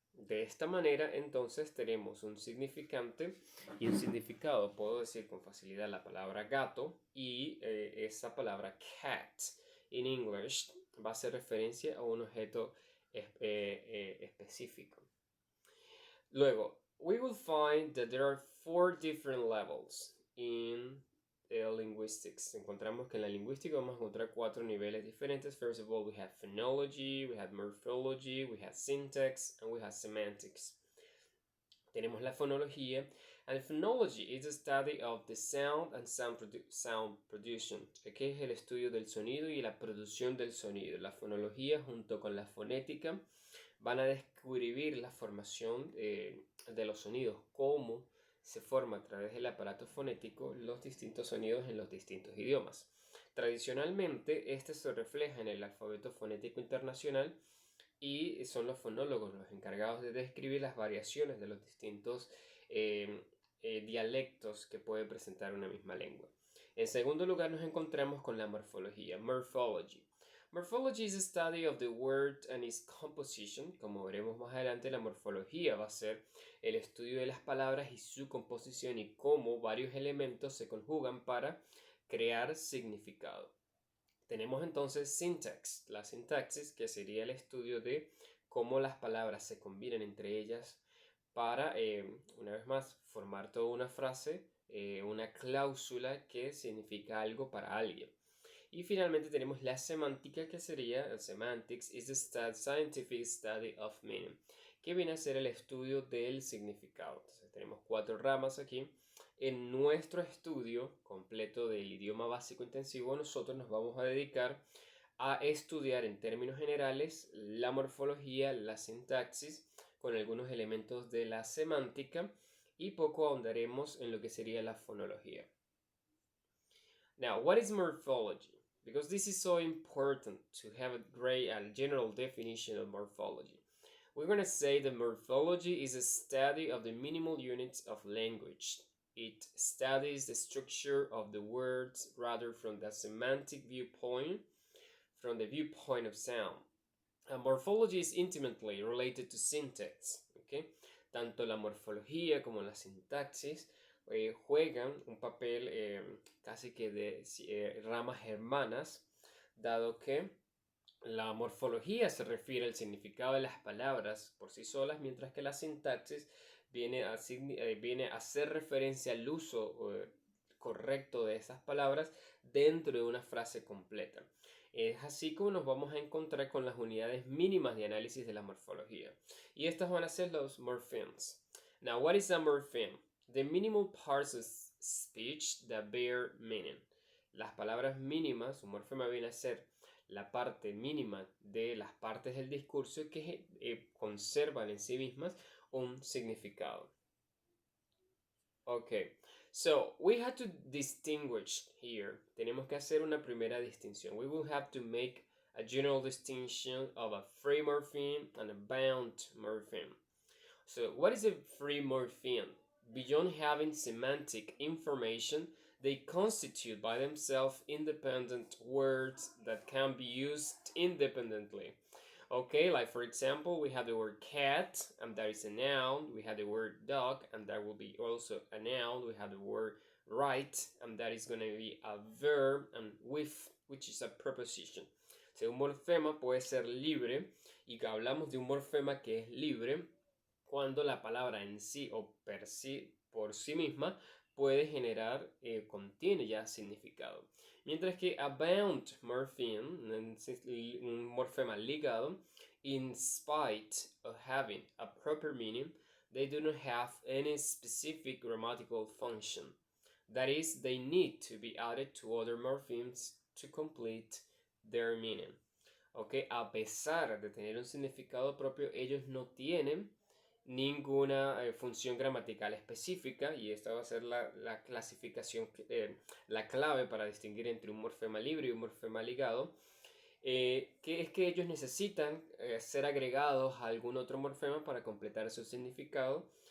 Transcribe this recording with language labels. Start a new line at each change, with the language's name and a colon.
Spanish: De esta manera, entonces, tenemos un significante y un significado. Puedo decir con facilidad la palabra gato y esa palabra cat en English va a hacer referencia a un objeto específico. Luego,
English: we will find that there are four different levels in linguistics.
Spanish: Encontramos que en la lingüística vamos a encontrar cuatro niveles diferentes.
English: First of all, we have phonology, we have morphology, we have syntax, and we have semantics.
Spanish: Tenemos la fonología,
English: and phonology is the study of the sound and sound production,
Spanish: que es el estudio del sonido y la producción del sonido. La fonología junto con la fonética van a describir la formación de los sonidos, cómo se forma a través del aparato fonético los distintos sonidos en los distintos idiomas. Tradicionalmente, este se refleja en el alfabeto fonético internacional y son los fonólogos los encargados de describir las variaciones de los distintos dialectos que puede presentar una misma lengua. En segundo lugar, nos encontramos con la morfología, morphology.
English: Morphology is a study of the word and its composition.
Spanish: Como veremos más adelante, la morfología va a ser el estudio de las palabras y su composición y cómo varios elementos se conjugan para crear significado. Tenemos entonces syntax, la sintaxis, que sería el estudio de cómo las palabras se combinan entre ellas para, una vez más, formar toda una frase, una cláusula que significa algo para alguien. Y finalmente tenemos la semántica, que sería,
English: semantics is the scientific study of meaning,
Spanish: que viene a ser el estudio del significado. Entonces tenemos cuatro ramas aquí. En nuestro estudio completo del idioma básico intensivo, nosotros nos vamos a dedicar a estudiar en términos generales la morfología, la sintaxis, con algunos elementos de la semántica, y poco ahondaremos en lo que sería la fonología.
English: Now, what is morphology? Because this is so important to have a general definition of morphology. We're going to say that morphology is a study of the minimal units of language. It studies the structure of the words rather from the semantic viewpoint, from the viewpoint of sound. And morphology is intimately related to syntax, okay?
Spanish: Tanto la morfología como la sintaxis juegan un papel casi que de ramas hermanas, dado que la morfología se refiere al significado de las palabras por sí solas, mientras que la sintaxis viene a hacer referencia al uso correcto de esas palabras dentro de una frase completa. Es así como nos vamos a encontrar con las unidades mínimas de análisis de la morfología. Y estas van a ser los morphemes.
English: Now, what is a morpheme? The minimal parts of speech that bear meaning.
Spanish: Las palabras mínimas, un morfema viene a ser la parte mínima de las partes del discurso que conservan en sí mismas un significado.
English: Okay, so we have to distinguish here.
Spanish: Tenemos que hacer una primera distinción.
English: We will have to make a general distinction of a free morpheme and a bound morpheme. So what is a free morpheme? Beyond having semantic information, they constitute by themselves independent words that can be used independently. Okay, like for example, we have the word cat, and that is a noun. We have the word dog, and that will be also a noun. We have the word right, and that is going to be a verb, and with, which is a preposition. So,
Spanish: un morfema puede ser libre, y que hablamos de un morfema que es libre cuando la palabra en sí o por sí misma puede generar, contiene ya significado. Mientras que
English: a bound morpheme,
Spanish: un morfema ligado,
English: in spite of having a proper meaning, they do not have any specific grammatical function. That is, they need to be added to other morphemes to complete their meaning.
Spanish: Okay, a pesar de tener un significado propio, ellos no tienen ninguna función gramatical específica, y esta va a ser la clasificación, la clave para distinguir entre un morfema libre y un morfema ligado, que es que ellos necesitan ser agregados a algún otro morfema para completar su significado.